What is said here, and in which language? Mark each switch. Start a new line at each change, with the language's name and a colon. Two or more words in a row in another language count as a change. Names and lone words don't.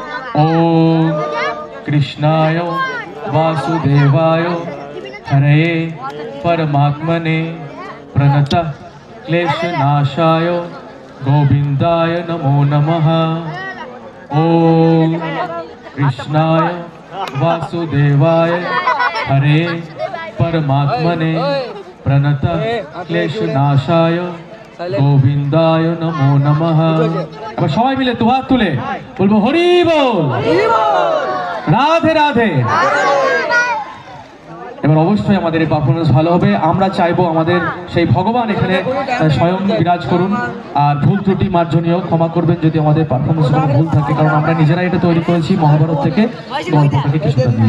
Sanskrit: ओम कृष्णाय वासुदेवाय हरे परमात्मने प्रणतः क्लेशनाशाय गोविंदाय नमो नमः। ओम कृष्णाय वासुदेवाय हरे परमात्मने प्रणतः क्लेशनाशाय गोविंदाय नमो नमः।
Bangla: এবার সবাই মিলে দুই হাত তুলে বলবো হরি বোল, राधे राधे। এবার অবশ্যই আমাদের এই পারফরমেন্স ভালো হবে। আমরা চাইবো আমাদের সেই ভগবান এখানে স্বয়ং বিরাজ করুন। আর ভুল ত্রুটি মার্জনীয় ক্ষমা করবেন যদি আমাদের পারফরমেন্স কোনো ভুল থাকে, কারণ আমরা নিজেরাই এটা তৈরি করেছি মহাভারত থেকে, গল্পটাকে কিছুটা নিয়ে।